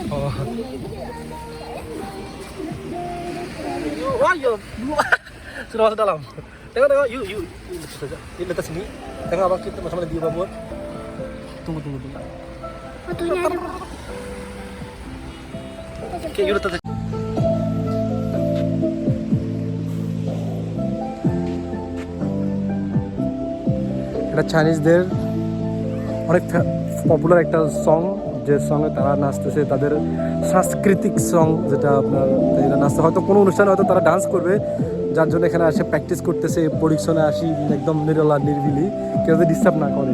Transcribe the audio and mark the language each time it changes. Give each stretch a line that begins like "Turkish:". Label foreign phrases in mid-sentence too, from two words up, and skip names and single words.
Malay: Oh. Ayo. Sudah masuk dalam. Tengok. Yuk. Ini letak sini. Tengok abang kita bersama dia buat. Tunggu. Fotonya ada. Oke, yuk letak.
Bangla: এটা চাইনিজদের অনেক পপুলার একটা সং, যে সঙ্গে তারা নাচতেছে, তাদের সাংস্কৃতিক সং, যেটা আপনার এরা নাচতে হয়তো কোনো অনুষ্ঠানে হয়তো তারা ডান্স করবে, যার জন্য এখানে আসে প্র্যাকটিস করতেছে, পরিচ্ছনে আসি একদম নিরিবিলি, কেউ যদি ডিস্টার্ব না করে।